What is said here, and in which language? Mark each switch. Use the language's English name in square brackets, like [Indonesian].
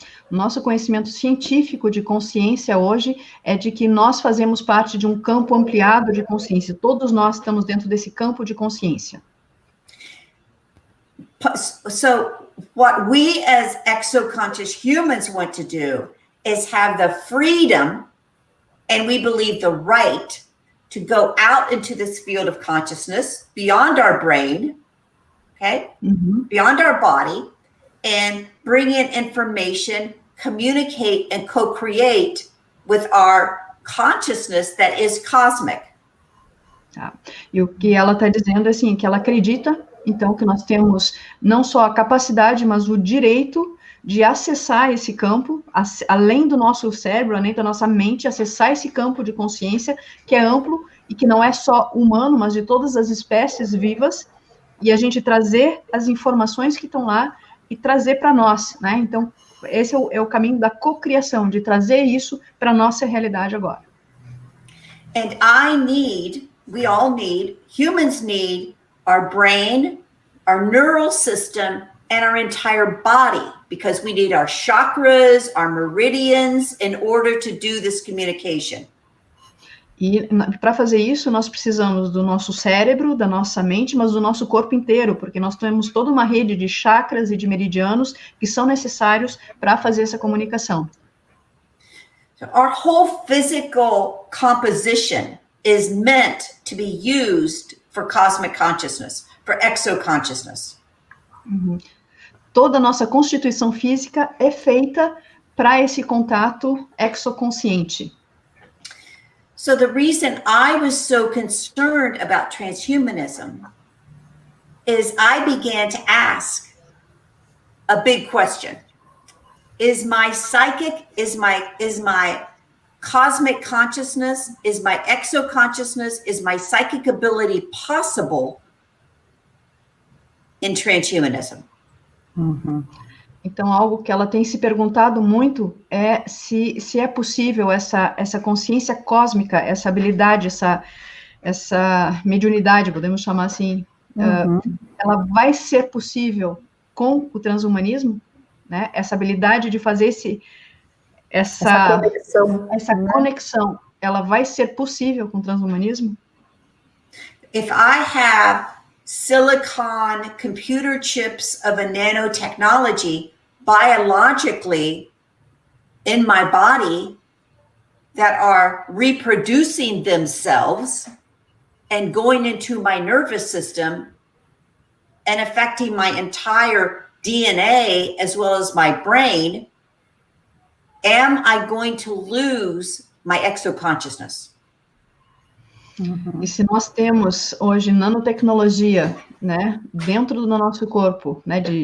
[Portuguese] Nosso conhecimento científico de consciência hoje é de que nós fazemos parte de um campo ampliado de consciência. Todos nós estamos dentro desse campo de consciência. [English] So, what we as exoconscious humans want to do is have the freedom, and we believe the right, to go out into this field of consciousness beyond our brain, okay, beyond our body, and bring in information, communicate and co-create with our consciousness that is cosmic. [Portuguese] Tá. E o que ela está dizendo é assim, que ela acredita, então, que nós temos não só a capacidade, mas o direito de acessar esse campo, além do nosso cérebro, além da nossa mente, acessar esse campo de consciência, que é amplo e que não é só humano, mas de todas as espécies vivas, e a gente trazer as informações que estão lá e trazer para nós, né? Então, esse é o caminho da cocriação, de trazer isso para a nossa realidade agora. [English] And we all need, humans need our brain, our neural system, and our entire body, because we need our chakras, our meridians, in order to do this communication. [Portuguese] E para fazer isso, nós precisamos do nosso cérebro, da nossa mente, mas do nosso corpo inteiro, porque nós temos toda uma rede de chakras e de meridianos que são necessários para fazer essa comunicação. [English] So our whole physical composition is meant to be used for cosmic consciousness, for exoconsciousness. Uhum. [Portuguese] Toda a nossa constituição física é feita para esse contato exoconsciente. [English] So the reason I was so concerned about transhumanism is I began to ask a big question. Is my psychic, is my cosmic consciousness, is my exoconsciousness, is my psychic ability possible in transhumanism? Uhum. [Portuguese] Então, algo que ela tem se perguntado muito é se é possível essa consciência cósmica, essa habilidade, essa mediunidade, podemos chamar assim, ela vai ser possível com o transhumanismo, né? Essa habilidade de fazer essa conexão, ela vai ser possível com o transhumanismo? [English] If I have silicon computer chips of a nanotechnology biologically in my body that are reproducing themselves and going into my nervous system and affecting my entire DNA as well as my brain, am I going to lose my exoconsciousness? [Portuguese] E se nós temos hoje nanotecnologia, né, dentro do nosso corpo, né,